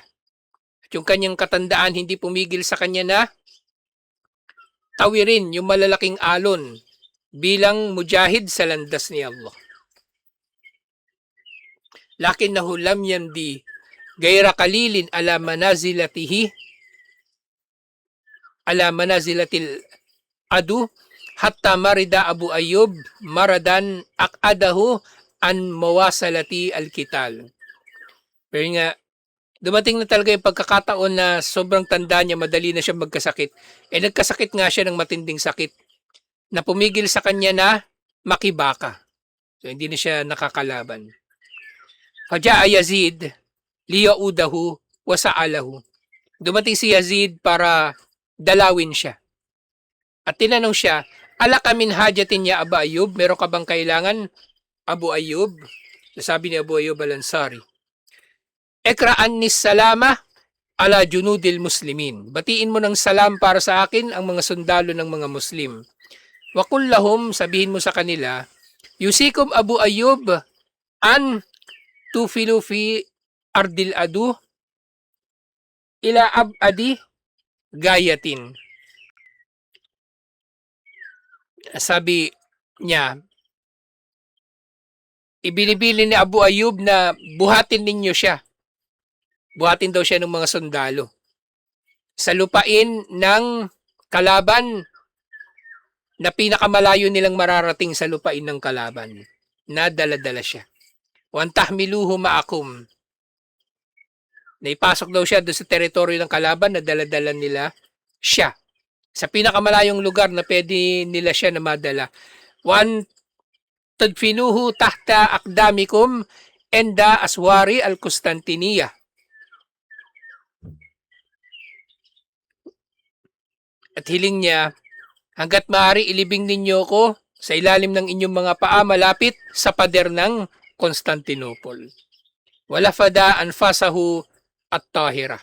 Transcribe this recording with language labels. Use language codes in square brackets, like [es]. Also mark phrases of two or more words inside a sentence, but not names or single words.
[tl] At yung kanyang katandaan hindi pumigil sa kanya na tawirin yung malalaking alon bilang mujahid sa landas ni Allah. [ar] لكنه لم يمض غير قليل على منازلة العدو حتى مرض أبو أيوب مرضا أقعده عن مواصلة القتال. [tl] Pero nga, dumating na talaga yung pagkakataon na sobrang tanda niya, madali na siya magkasakit. Nagkasakit nga siya ng matinding sakit na pumigil sa kanya na makibaka. So, hindi na siya nakakalaban. [ar] فجاء يزيد ليعوده وسأله. [tl] Dumating si Yazid para dalawin siya. At tinanong siya, [ar] ألك من حاجة يا أبا أيوب, [tl] meron ka bang kailangan, Abu Ayub? Sabi ni Abu Ayub al-Ansari, [ar] اقرأ عني السلام على جنود المسلمين. [tl] Batiin mo ng salam para sa akin ang mga sundalo ng mga Muslim. [ar] وقل لهم, [tl] sabihin mo sa kanila, [ar] يوصيكم أبو أيوب أن توغلوا في أرض العدو إلى أبعد غاية. [tl] Sabi niya, ibinibili ni Abu Ayub na buhatin ninyo siya. Buhatin daw siya ng mga sundalo sa lupain ng kalaban na pinakamalayo nilang mararating sa lupain ng kalaban. Nadala-dala siya. [ar] وأن تحملوه معكم. [tl] Naipasok daw siya doon sa teritoryo ng kalaban na dala-dala nila siya. Sa pinakamalayong lugar na pwede nila siya na madala. [ar] وأن تدفنوه تحت أقدامكم عند أسوار القسطنطينية. [tl] At hiling niya, hanggat maaari ilibing ninyo ko sa ilalim ng inyong mga paa malapit sa pader ng Constantinople. [ar] ولفظ أنفاسه الطاهرة.